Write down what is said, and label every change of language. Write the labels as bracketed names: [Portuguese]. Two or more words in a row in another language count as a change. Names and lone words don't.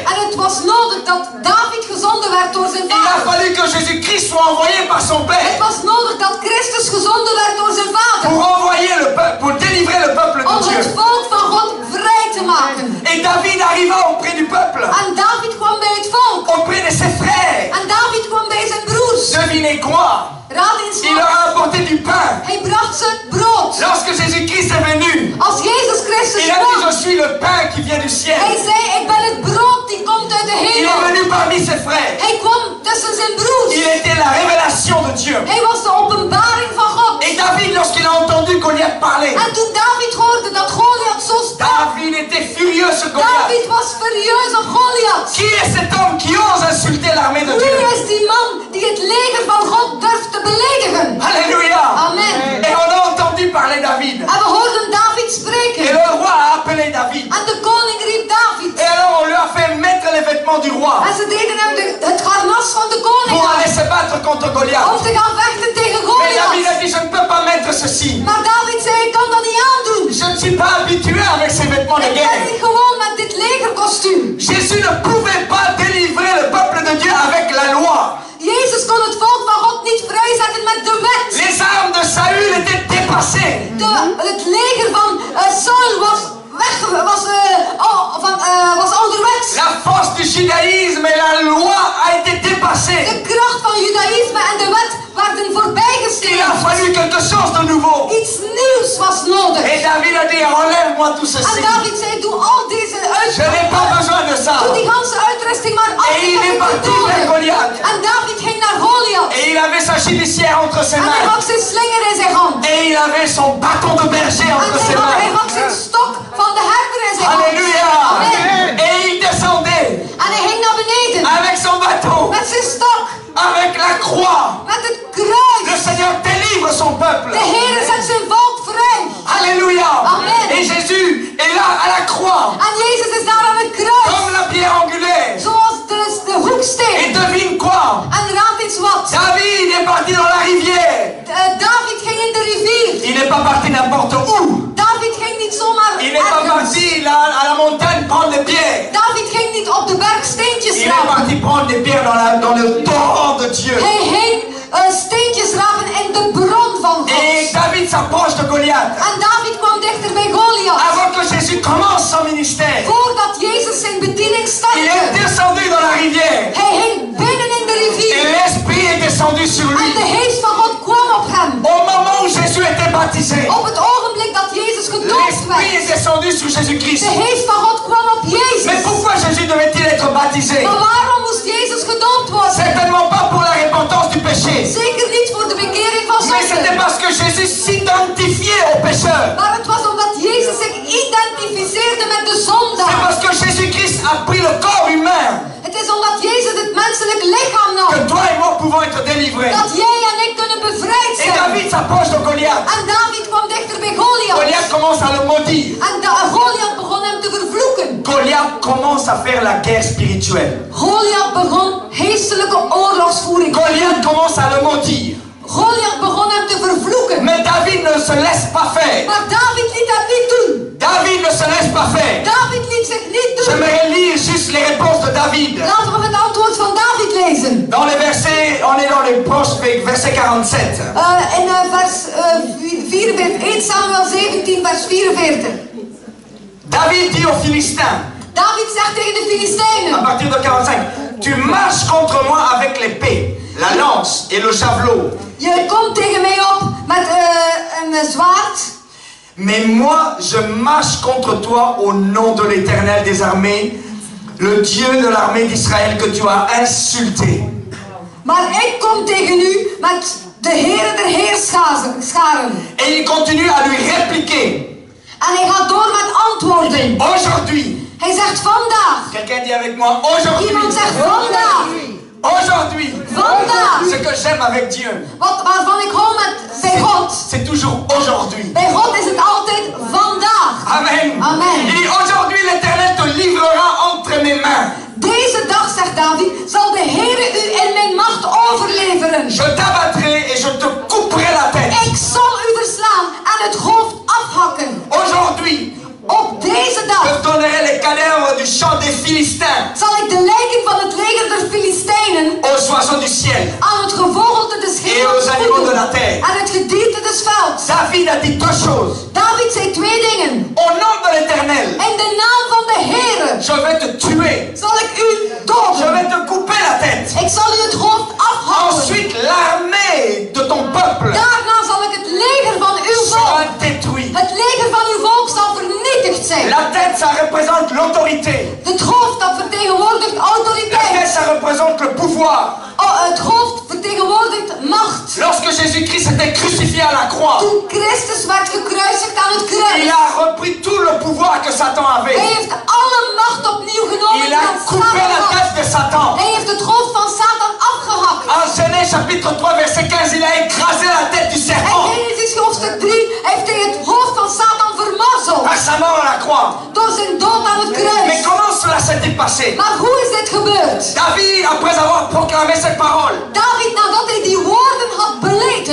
[Dutch] En het was nodig dat David gezonden werd door zijn [French] Il a [Dutch] vader. [French] fallu que Jésus-Christ soit envoyé par son [Dutch] Het [French] père. [Dutch] was nodig dat Christus gezonden werd door zijn vader. [French] Pour envoyer le peuple, pour délivrer le peuple de [Dutch] Om het [French] Dieu. [Dutch] volk van God vrij te maken. [French] Et David arriva auprès du peuple, [Dutch] En David kwam bij het volk. [French] auprès de ses frères. [Dutch] En David kwam bij zijn broers. [French] Devinez quoi? [Dutch] Raad eens [French] Il leur [Dutch] wat. [French] a apporté du pain. [Dutch] Hij bracht ze brood. [French] Lorsque Jésus-Christ est venu, [Dutch] Als Jezus Christus [French] il a dit, je [Dutch] kwam. [French] suis le pain qui vient du [Dutch] Hij [French] ciel. [Dutch] zei, ik ben het brood die komt uit de [French] Il est [Dutch] hemel. [French] venu parmi ses frères. [Dutch] Hij kwam tussen zijn broers. [French] Il était la révélation de Dieu. [Dutch] Hij was de openbaring van God. [French] Et David, lorsqu'il a entendu Goliath parler, [Dutch] En toen David hoorde dat Goliath zo sprak, [French] David était furieux sur Goliath. [Dutch] David was furieus op Goliath. [French] Qui est cet homme qui ose insulter l'armée de [Dutch] Wie [French] Dieu? [Dutch] is die man die het leger van God durft te beledigen? [French] Alléluia. [Dutch] Amen. [French] Et on a entendu parler David. [Dutch] En we hoorden David [French] Et [Dutch] spreken. [French] le roi a appelé David. [Dutch] En de koning riep David. [French] Et alors on lui a fait mettre les vêtements du roi [Dutch] En ze deden hem het harnas van de koning [French] pour [Dutch] aan. [French] aller se battre contre Goliath. [Dutch] Om te gaan vechten tegen [French] Mais David a [Dutch] Goliath. [French] dit, je ne peux pas mettre ceci. [Dutch] Maar David zei, ik kan dat niet aandoen. [French] Je ne suis pas habitué avec ces vêtements de [Dutch] Ik ben [French] guerre. [Dutch] niet gewoon met dit legerkostuum. [French] Jésus ne pouvait pas délivrer le peuple de Dieu avec la loi. [Dutch] Jezus kon het volk van God niet vrijzetten met de wet. [French] Les armes de Saül étaient dépassées. [Dutch] Het leger van Saul was was ouderwets. [French] La force du judaïsme et la loi a été dépassée. [Dutch] De kracht van judaïsme en de wet werden [French] Il a [Dutch] voorbijgestreefd. [French] fallu quelque chose de nouveau. [Dutch] Iets nieuws was nodig. [French] Et David a dit, enlève-moi tout [Dutch] En [French] ceci. [Dutch] David zei, doe al deze [French] Je n'ai pas besoin de ça. [Dutch] Doe die ganse uitrusting maar af. [French] Et il est parti vers Goliath. [Dutch] En David ging naar Goliath. [French] Et il avait sa chibicière entre ses [Dutch] En hij [French] mains. [Dutch] had zijn slinger in zijn hand. [French] Et il avait son bâton de berger [Dutch] En [French] entre ses [Dutch] hij [French] mains. [Dutch] had zijn stok van de herder in zijn hand. [French] Alléluia. [Dutch] Amen. [French] Et il descendait [Dutch] En hij ging naar beneden. [French] avec son bâton, [Dutch] Met zijn stok. [French] avec la croix. [Dutch] Met het kruis. [French] Le Seigneur délivre son peuple. [Dutch] De Heer zet zijn volk vrij. [French] Alléluia. [Dutch] Amen. [French] Et Jésus est là à la croix, [Dutch] En Jezus is daar aan het kruis. [French] comme la pierre angulaire. [Dutch] Zoals de hoeksteen. [French] Et devine quoi? [Dutch] En raad eens wat. [French] David est parti dans la rivière. [Dutch] David ging in de rivier. [French] Il n'est pas parti n'importe où. [Dutch] David ging niet zomaar [French] Il n'est pas [Dutch] ergens. [French] parti là, à la montagne prendre des pierres. [Dutch] David ging niet op de berg steentjes [French] Il est [Dutch] rapen. [French] parti prendre des pierres dans le torrent de Dieu. [Dutch] Hij ging steentjes rapen in de bron van God. [French] Et David s'approche de Goliath. [Dutch] En David kwam dichter bij Goliath. [French] Avant que Jésus commence son ministère, [Dutch] Voordat Jezus zijn bediening [French] il est [Dutch] startte. [French] descendu dans la rivière. [Dutch] Hij ging binnen in de [French] Et [Dutch] rivier. [French] l'Esprit est descendu sur lui. [Dutch] En de geest van God kwam op hem. [French] Au moment où Jésus était baptisé, [Dutch] Op het ogenblik dat Jezus gedoopt [French] l'Esprit [Dutch] werd. [French] est descendu sur Jésus-Christ. [Dutch] De geest van God kwam op [French] Mais [Dutch] Jezus. [French] pourquoi Jésus devait-il être baptisé? [Dutch] Maar waarom moest Jezus gedoopt worden? [French] Certainement pas pour la repentance du péché. [Dutch] Zeker niet voor de bekering van [French] Mais c'était [Dutch] zonde. [French] parce que Jésus s'identifiait aux pécheurs. [Dutch] Maar het was omdat Jezus zich identificeerde met de [French] C'est [Dutch] zondaar. [French] parce que Jésus-Christ a pris le corps humain [Dutch] Het is omdat Jezus het menselijk lichaam nam. [French] que toi et moi pouvons être délivrés. [Dutch] Dat jij en ik kunnen bevrijd [French] Et [Dutch] zijn. [French] David s'approche de Goliath. [Dutch] En David kwam dichter bij Goliath. [French] Goliath commence à le maudire. [Dutch] En Goliath begon hem te vervloeken. [French] Goliath commence à faire la guerre spirituelle. [Dutch] Goliath begon geestelijke oorlogsvoering. [French] Goliath commence à le maudire. [Dutch] Goliath begon hem te vervloeken. [French] Mais David ne se laisse pas faire. [Dutch] Maar David liet hem niet doen. [French] David ne se laisse pas faire. [Dutch] David liet zich niet doen. [French] J'aimerais lire juste juste les réponses de David. [Dutch] Laten we het antwoord van David lezen. [French] Dans les versets, on est dans les proches, verset 47. [Dutch] In vers 44, 1 Samuel 17, vers 44. [French] David dit aux Philistins, [Dutch] David zegt tegen de [French] à [Dutch] Filistijnen. [French] partir de 45, tu marches contre moi avec l'épée, la lance et le javelot. [Dutch] Je komt tegen mij op met een zwaard. [French] Mais moi, je marche contre toi au nom de l'Éternel des armées, le Dieu de l'armée d'Israël que tu as insulté. [Dutch] Maar ik kom tegen u met de Heere der Heerscharen. [French] Et il continue à lui répliquer. [Dutch] En hij gaat door met antwoorden. [French] Aujourd'hui, [Dutch] Hij zegt vandaag. [French] quelqu'un dit avec moi, aujourd'hui, [Dutch] Iemand zegt vandaag. [French] aujourd'hui, [Dutch] Vandaag. [French] ce que j'aime avec Dieu, [Dutch] Waarvan ik hou bij God. [French] c'est toujours aujourd'hui. [Dutch] Bij God is het altijd vandaag. [French] Amen. [Dutch] Amen. [French] Il dit, aujourd'hui l'Éternel te livrera entre mes mains. [Dutch] Deze dag, zegt David, zal de Heere u in mijn macht overleveren. [French] Je t'abattrai et je te couperai la tête. [Dutch] Ik zal u verslaan en het hoofd afhakken. [French] Aujourd'hui, [Dutch] Op deze [French] je [Dutch] dag [French] donnerai les cadavres du champ des Philistins [Dutch] zal ik de lijken van het leger der Filistijnen [French] aux oiseaux du ciel [Dutch] aan het gevogelte des [French] et aux [Dutch] hemels [French] animaux de la [Dutch] voeden [French] terre. [Dutch] en het gedierte des velds. [French] David a dit deux choses. [Dutch] David zei twee dingen. [French] Au nom de l'Éternel, [Dutch] In de naam van de Heere [French] je vais te tuer. [Dutch] zal ik u [French] Je [Dutch] doden. [French] vais te couper la tête. [Dutch] Ik zal u het hoofd afhakken. [French] Ensuite, l'armée de ton peuple [Dutch] Daarna zal ik het leger van uw [French] sera [Dutch] volk, [French] détruite. [Dutch] het leger van uw volk zal vernietigd zijn. [French] La tête, ça représente l'autorité. [Dutch] Het hoofd dat vertegenwoordigt [French] La [Dutch] autoriteit. [French] tête, ça représente le pouvoir. [Dutch] Het hoofd vertegenwoordigt macht. [French] Lorsque Jésus-Christ était crucifié à la croix, [Dutch] Toen Christus werd gekruisigd aan het [French] il [Dutch] kruis, [French] a repris tout le pouvoir que Satan [Dutch] hij [French] avait. [Dutch] heeft alle macht opnieuw genomen [French] Il [Dutch] die [French] a [Dutch] aan [French] coupé [Dutch] Satan [French] la [Dutch] had. [French] tête de Satan. [Dutch] Hij heeft het hoofd van Satan afgehakt. [French] En Genèse chapitre 3 verset 15, il a écrasé la tête du [Dutch] En [French] serpent [Dutch] Genesis hoofdstuk 3 heeft hij het hoofd van Satan vermorzeld [French] par sa mort à la croix. [Dutch] door zijn dood aan het [French] Mais [Dutch] kruis. [French] comment cela s'est-il passé? [Dutch] Maar hoe is dit gebeurd? [French] David, après avoir proclamé cette parole, [Dutch] David, nadat hij die woorden had beleten,